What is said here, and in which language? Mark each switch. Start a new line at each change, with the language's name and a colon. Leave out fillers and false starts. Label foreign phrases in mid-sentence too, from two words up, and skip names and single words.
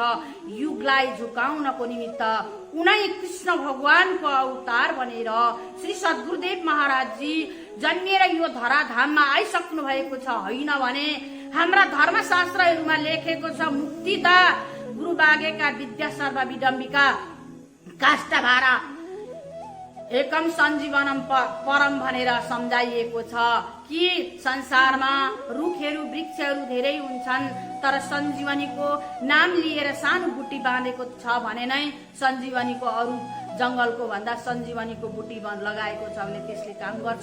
Nepali: युगलाई झुकाउनको निमित्त उनै कृष्ण भगवानको अवतार बनेर श्री सद्गुरुदेव महाराजजी जन्मिएर यो धराधाममा आइसक्नु भएको छ। होइन भने हाम्रा धर्मशास्त्रहरूमा लेखेको छ
Sanskrit: मुक्तिदा गुरु बागेका विद्या सर्व विडम्बिका काष्ठभारा एकम सञ्जीवनम परम
Nepali: भनेर सम्झाइएको छ कि संसारमा रुखहरू वृक्षहरू धेरै हुन्छन् तर सञ्जीवनीको नाम लिएर सानो बुटी बाँधेको छ भने नै सञ्जीवनीको अरू जंगलको भन्दा सञ्जीवनीको बुटी लगाएको छ भने त्यसले काम गर्छ।